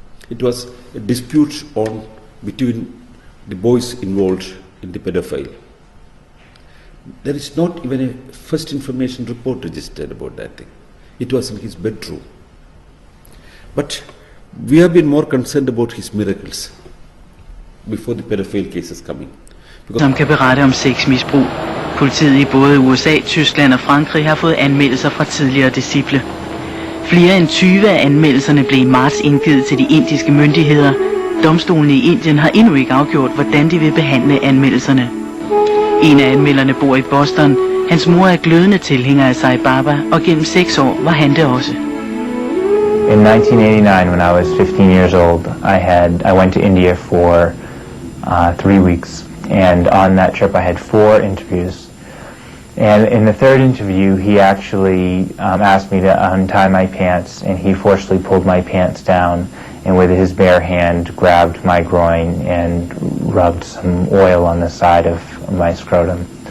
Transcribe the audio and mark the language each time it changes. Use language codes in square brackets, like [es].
[en] It was a dispute between the boys involved in the pedophile. There is not even a first information report registered about that thing. It was in his bedroom. But we have been more concerned about his miracles before the pedophile cases coming. [da] Som kan berette om sexmisbrug. Politiet i både USA, Tyskland og Frankrig har fået anmeldelser fra tidligere disciple. Flere end 20 af anmeldelserne blev i marts indgivet til de indiske myndigheder. Domstolene i Indien har endnu ikke afgjort, hvordan de vil behandle anmeldelserne. En af anmelderne bor i Boston. Hans mor er glødende tilhænger af Sai Baba, og gennem 6 år var han det også. [en] In 1989, when I was 15 years old, I went to India for 3 weeks. And on that trip I had 4 interviews. And in the 3rd interview he actually asked me to untie my pants, and he forcefully pulled my pants down and with his bare hand grabbed my groin and rubbed some oil on the side of my scrotum.